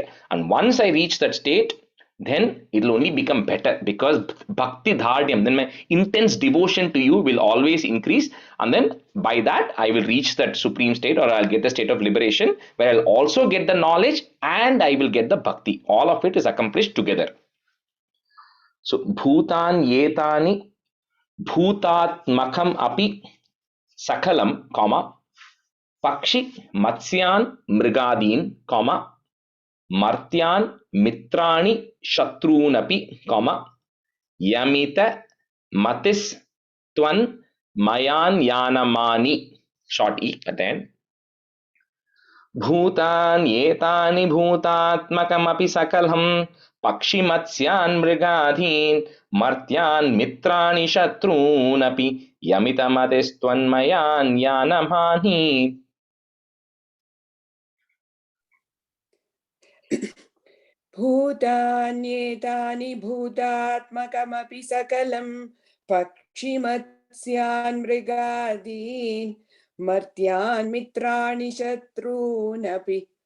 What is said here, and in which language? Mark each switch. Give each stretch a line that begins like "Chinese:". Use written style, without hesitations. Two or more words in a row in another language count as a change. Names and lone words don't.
English: And once I reach that state, then it will only become better, because
Sanskrit: भक्ति दार्ढ्यम्,
English: then my intense devotion to you will always increase, and then by that I will reach that supreme state, or I'll get the state of liberation where I'll also get the knowledge and I will get the bhakti. All of it is accomplished together.
Sanskrit: So भूतान् एतानि भूतात्मकम् अपि सकलम्, comma, पक्षि मत्स्यान् मृगादीन्, comma, मर्त्यान् मित्राणि शत्रूनपि, comma, यामिता मतिस् त्वन् मयान् यानमानि,
English: short e at the end.
Sanskrit: भूतान्येतानि भूतात्मकमपि सकलं पक्षिमत्स्यान् मृगादीन् मर्त्यान् मित्राणि शत्रूनपि यामितामतिस्त्वन्मयान् यानमानि. भूतान्येतानि भूतात्मकमपि सकलं पक्षिमत्स्यान् मृगादीन् मर्त्यान् मित्राणि शत्रूनपि